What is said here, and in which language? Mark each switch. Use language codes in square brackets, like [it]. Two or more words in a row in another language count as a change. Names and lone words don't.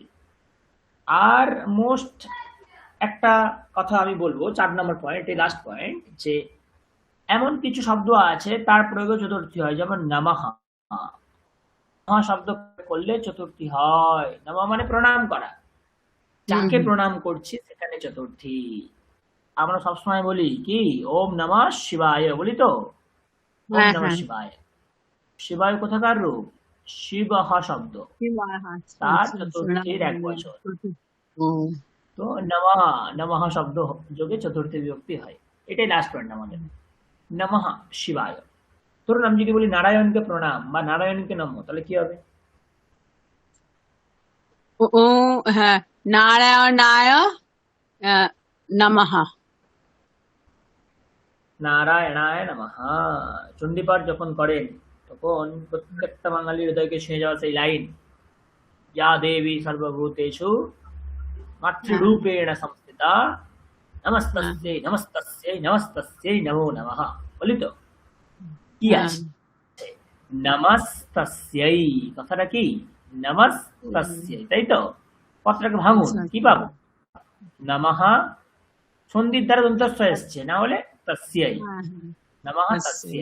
[bn] আর মোস্ট একটা কথা আমি বলবো, 4 নম্বর পয়েন্ট, এই লাস্ট পয়েন্ট, যে এমন কিছু শব্দ আছে তার প্রয়োগে চতুর্থী হয়, যেমন নমঃ। নমঃ শব্দ করলে চতুর্থী হয়। নমঃ মানে প্রণাম করা, যাকে প্রণাম করছি সেখানে চতুর্থী। আমরা সবসময় বলি কি, [sa] ওম নমঃ শিবায় [bn] বলি তো, [sa] ওম নমঃ শিবায়। [bn] শিবায় কোথাকার রূপ? শিবহ শব্দ, তার চতুর্থীর 1 বছর। তো নমঃ, নমঃ শব্দ যোগে চতুর্থী বিভক্তি হয়। এটাই লাস্ট পয়েন্ট আমাদের, [sa] নমঃ শিবায়। [bn] ধরুন আমি যদি বলি নারায়ণকে প্রণাম বা নারায়ণকে নমঃ, তাহলে কি হবে? ও হ্যাঁ, [sa] নারায়ণায় নমঃ। নারায়ণায় নমঃ। [bn] চণ্ডীপাঠ যখন করেন তখন প্রত্যেকটা বাঙালির হৃদয়কে ছুঁয়ে যাওয়া সেই লাইন, [sa] या देवी सर्वभूतेषु मातृरूपेण संस्थिता नमस्तस्यै नमस्तस्यै नमस्तस्यै नमो नमः। [bn] বলি তো কি আছে? নমস্তস্यै, কথাটা কি? নমস্তস্यै, তাই তো? কথাটাকে ভাঙুন, কি পাবো? নমঃ, সন্ধির দ্বারা দন্তস্ব এসছে, না হলে তস্যৈ, [sa] নমঃ তস্যৈ।